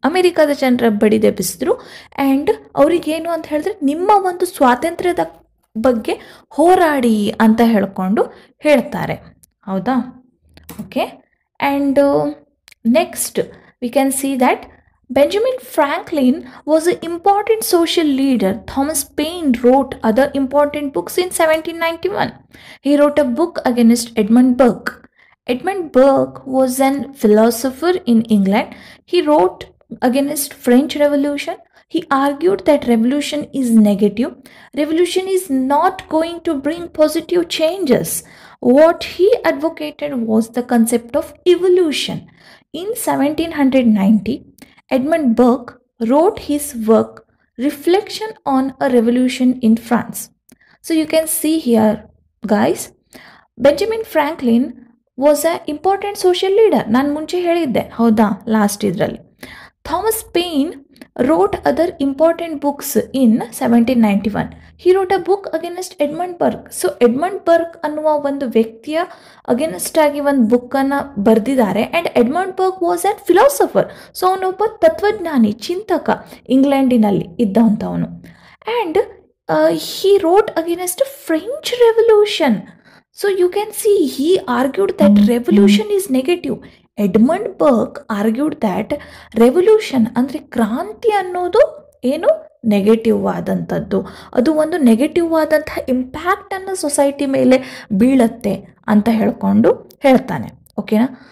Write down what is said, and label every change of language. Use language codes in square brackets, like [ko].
[kn] ಅಮೆರಿಕದ ಜನರ ಬಡಿದೆಬ್ಬಿಸಿದ್ರು. ಆ್ಯಂಡ್ ಅವ್ರಿಗೇನು ಅಂತ ಹೇಳಿದ್ರೆ, ನಿಮ್ಮ ಒಂದು ಸ್ವಾತಂತ್ರ್ಯದ ಬಗ್ಗೆ ಹೋರಾಡಿ ಅಂತ ಹೇಳ್ತಾರೆ, ಹೌದಾ? Okay. [en] And next we can see that Benjamin Franklin was an important social leader. Thomas Paine wrote other important books in 1791. He wrote a book against Edmund Burke. Edmund Burke was a philosopher in England. He wrote against French Revolution. He argued that revolution is negative. Revolution is not going to bring positive changes. What he advocated was the concept of evolution. In 1790, Edmund Burke wrote his work Reflection on a Revolution in France. So you can see here, guys, Benjamin Franklin was an important social leader. [kn] ನಾನು ಮುಂಚೆ ಹೇಳಿದ್ದೆ, ಹೌದಾ, last ಇದರಲ್ಲಿ. [en] Thomas Paine wrote other important books in 1791. He wrote a book against Edmund Burke. [kn] So Edmund Burk ಅನ್ನುವ ಒಂದು ವ್ಯಕ್ತಿಯ against ಆಗಿ ಒಂದು ಬುಕ್ಕನ್ನು ಬರೆದಿದ್ದಾರೆ. [en] And Edmund Burke was an philosopher. [kn] So ಅವನೊಬ್ಬ ತತ್ವಜ್ಞಾನಿ, ಚಿಂತಕ, ಇಂಗ್ಲೆಂಡಿನಲ್ಲಿ ಇದ್ದಂಥವನು. [en] And he wrote against French Revolution. So you can see he argued that revolution is negative. Edmund Burke argued that revolution [kn] ಅಂದರೆ ಕ್ರಾಂತಿ ಅನ್ನೋದು ಏನು, ನೆಗೆಟಿವ್ ಆದಂಥದ್ದು, ಅದು ಒಂದು ನೆಗೆಟಿವ್ ಆದಂತಹ ಇಂಪ್ಯಾಕ್ಟನ್ನು ಸೊಸೈಟಿ ಮೇಲೆ ಬೀಳತ್ತೆ ಅಂತ ಹೇಳ್ತಾನೆ. ಓಕೆನಾ?